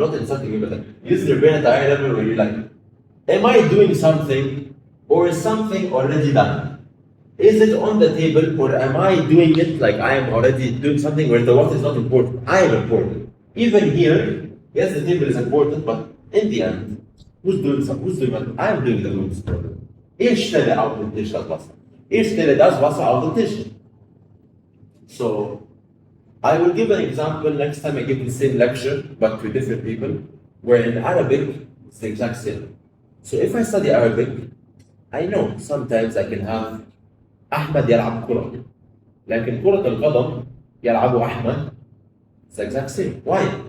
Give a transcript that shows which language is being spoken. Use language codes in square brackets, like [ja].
[en] I'm not insulting you, but like, use your brain at a higher level where you're like, am I doing something or is something already done? Is it on the table or am I doing it like I am already doing something where the water is not important? I am important. Even here, yes, the table is important, but in the end, who's doing what? I am doing the most problem. [de] Ich stelle auf den Tisch das Wasser. Ich stelle das Wasser auf den Tisch. [en] So, I will give an example next time I give the same lecture, but to different people, where in Arabic, it's the exact same. So if I study Arabic, I know sometimes I can have [ar] أحمد يلعب كرة لكن كرة القدم يلعبه أحمد. [en] It's the exact same. Why?